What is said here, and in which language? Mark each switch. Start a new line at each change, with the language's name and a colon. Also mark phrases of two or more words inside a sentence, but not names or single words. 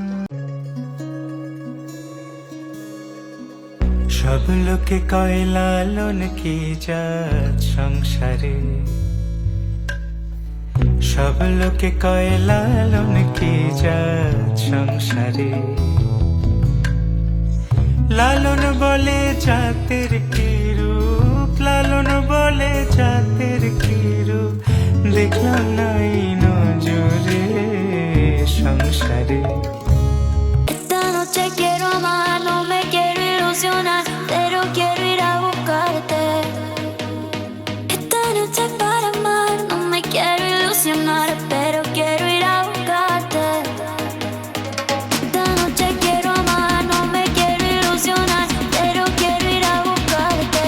Bangla: সব লোকে কয় লালন কি জাত সংসারে, সব লোকে কয় লালন কি জাত সংসারে। লালন বলে জাতের কি রূপ, লালন বলে জাতের কি রূপ। দেখলাম নাই নজরে সংসারে।
Spanish: Esta noche quiero amar, no me quiero ilusionar, pero quiero ir a buscarte. Esta noche para amar, no me quiero ilusionar, pero quiero ir a buscarte. Esta noche quiero amar, no me quiero ilusionar, pero quiero ir a buscarte.